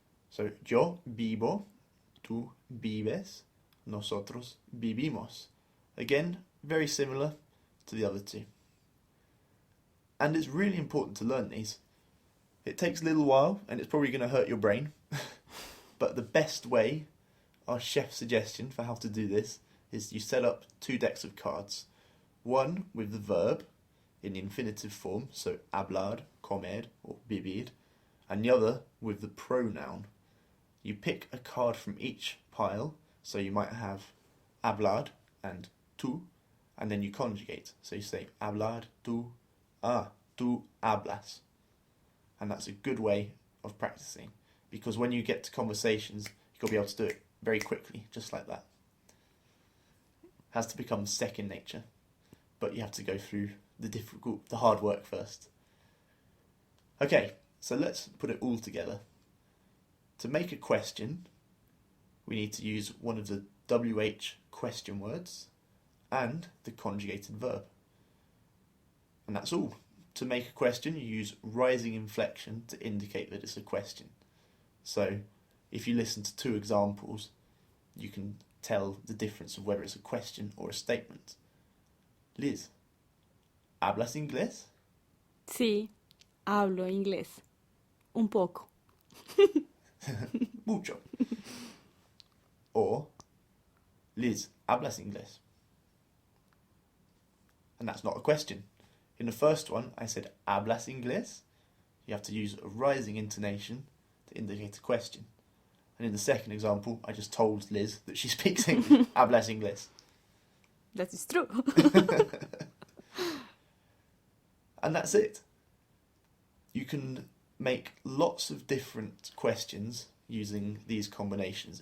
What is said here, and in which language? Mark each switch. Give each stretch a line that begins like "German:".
Spanish: So yo vivo, tú vives, nosotros vivimos.
English: Again, very similar to the other two. And it's really important to learn these. It takes a little while and it's probably going to hurt your brain. But the best way, our chef's suggestion for how to do this, is you set up 2 decks of cards. One with the verb in the infinitive form, so
Spanish: hablar, comer,
English: or
Spanish: vivir,
English: and the other with the pronoun. You pick a card from each pile, so you might have
Spanish: hablar
English: and
Spanish: tú,
English: and then you conjugate. So you say
Spanish: hablar, tú hablas.
English: And that's a good way of practicing, because when you get to conversations, you've got to be able to do it very quickly, just like that. It has to become second nature, but you have to go through the hard work first. Okay, so let's put it all together. To make a question, we need to use one of the WH question words and the conjugated verb. And that's all. To make a question, you use rising inflection to indicate that it's a question. So, if you listen to 2 examples, you can tell the difference of whether it's a question or a statement.
Spanish: Liz, ¿hablas inglés? Sí, hablo inglés. Un poco. Mucho.
English: Or,
Spanish: Liz, ¿hablas inglés?
English: And that's not a question. In the first one, I said,
Spanish: ¿hablas inglés?
English: You have to use a rising intonation to indicate a question. And in the second example, I just told Liz that she speaks English.
Spanish: ¿Hablas inglés?
English: That is true. And that's it. You can make lots of different questions using these combinations.